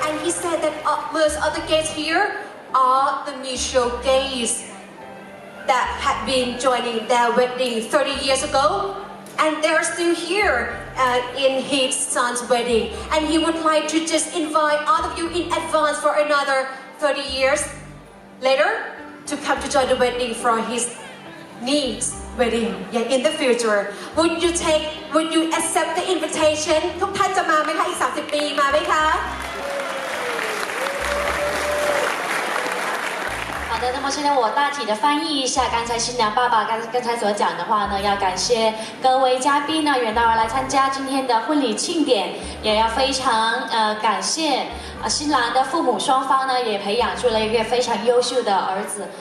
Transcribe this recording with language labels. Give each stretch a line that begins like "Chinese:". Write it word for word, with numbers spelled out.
English: Most of the gays here are the mutual gays that had been joining their wedding thirty years ago, and they are still here uh, in his son's wedding. And he would like to just invite all of you in advance for another thirty years later to come to join the wedding for his niece's wedding in the future. Would you take? Would you accept the invitation?
Thai: ทุกท่านจะมาไหมคะอีกthirtyปีมาไหมคะ
Chinese: 好的，那么现在我大体的翻译一下刚才新娘爸爸刚刚才所讲的话呢，要感谢各位嘉宾呢远道而来参加今天的婚礼庆典，也要非常呃感谢啊新郎的父母双方呢也培养出了一个非常优秀的儿子。